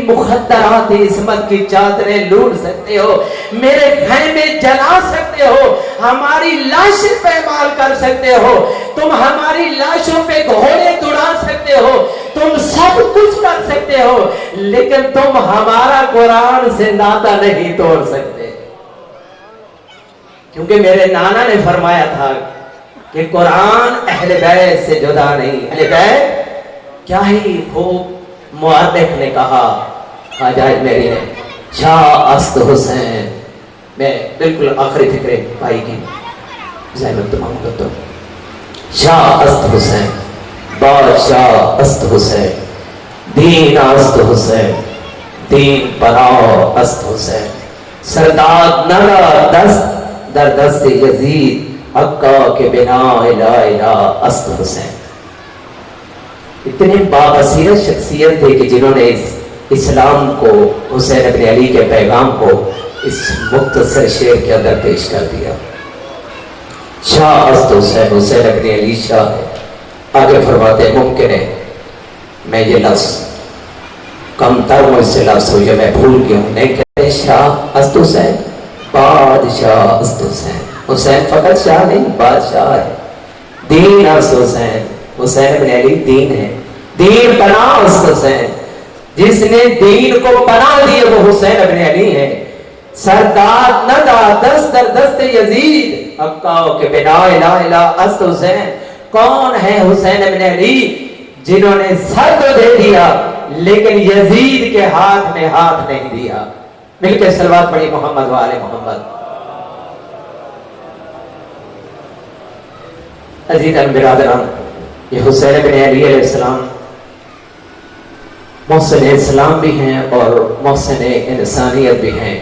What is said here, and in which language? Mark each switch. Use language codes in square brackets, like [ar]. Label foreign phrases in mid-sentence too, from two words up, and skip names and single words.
[ur] مخدرات عصمت کی چادریں لوٹ سکتے ہو، میرے خیمے جلا سکتے ہو، ہماری لاشیں پیمال کر سکتے ہو، تم ہماری لاشوں پہ گھوڑے دوڑا سکتے ہو، تم سب کچھ کر سکتے ہو، لیکن تم ہمارا قرآن سے ناطا نہیں توڑ سکتے، کیونکہ میرے نانا نے فرمایا تھا کہ قرآن اہل بیت سے جدا نہیں۔ اہل بیت کیا ہی خوب مؤرخ نے کہا، حاجت میری نے، [fa] شاہ است حسین، [ur] میں بالکل آخری فکرے بھائی کی زحمت تمام کرتا ہوں، [fa] شاہ است حسین، بادشاہ است حسین، دین است حسین، دین پناہ است حسین، سرداد نرا دست در دست یزید، حقا کے بنا الہ الہ است حسین۔ [ur] اتنے بابصیرت شخصیت تھے کہ جنہوں نے اسلام کو، حسین ابن علی کے پیغام کو اس مختصر شعر کے اندر پیش کر دیا۔ [fa] شاہ است حسین، [ur] حسین ابن علی شاہ ہے۔ آگے فرماتے ہیں ممکن ہے میں یہ لفظ کم تر مجھ سے لفظ ہو، یہ میں بھول گیا ہوں، نہیں کہتے [fa] شاہ است حسین، بادشاہ است حسین۔ [ur] حسین فقط شاہ نہیں، بادشاہ ہے۔ [fa] دین است حسین، [ur] حسین ابن علی دین ہے۔ [fa] دین پناہ است حسین، [ur] جس نے دین کو پناہ دی وہ حسین ابن علی ہے۔ [fa] سرداد ندا دست در دست یزید، حقا کے بنا الہ الہ است حسین۔ [ur] کون ہے حسین ابن علی جنہوں نے سر تو دے دیا لیکن یزید کے ہاتھ میں ہاتھ نہیں دیا؟ مل کے صلوات پڑھی محمد وآل محمد۔ عزیزان برادران، یہ حسین ابن علی [ar] علیہ السلام [ur] محسن اسلام بھی ہیں اور محسن انسانیت بھی ہیں۔